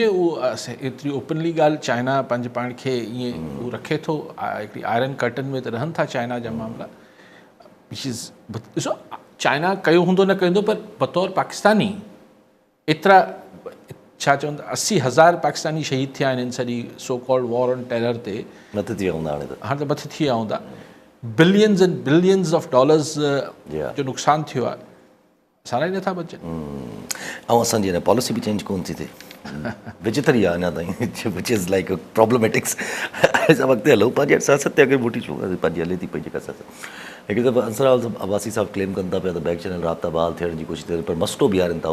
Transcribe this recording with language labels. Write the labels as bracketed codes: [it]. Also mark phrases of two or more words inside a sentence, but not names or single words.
[sd] उहो एतिरी ओपनली ॻाल्हि, चाइना पंहिंजे पाण खे ईअं उहो रखे थो, हिकिड़ी [en] iron curtain [sd] में त रहनि था चाइना जा मामला. ॾिसो, चाइना कयो हूंदो न कयो हूंदो, पर बतौर पाकिस्तानी एतिरा छा चवंदा 80,000 पाकिस्तानी शहीद थिया आहिनि इन सॼी [en] so called war on terror [sd] ते. मथे थी विया हूंदा हाणे त. हाणे त मथे थी विया हूंदा. [en] billions and billions of dollars [sd] जो नुक़सानु थियो आहे, सारा ई नथा बचनि. ऐं असांजी अञा पॉलिसी बि चेंज कोन थी थिए, विचित्र ई आहे अञा ताईं, [en] which is like problematics. [sd] असां अॻिते हलूं, पंहिंजी सियासत ते अॻे मोटी छो पंहिंजी हले थी पई जेका सियासत. हिकु दफ़ा अंसर अब्बासी साहब क्लेम कनि था पिया त [en] back channel [sd] राब्ता बहाल थियण जी कोशिशि थिए, पर मसटो बीहारनि था.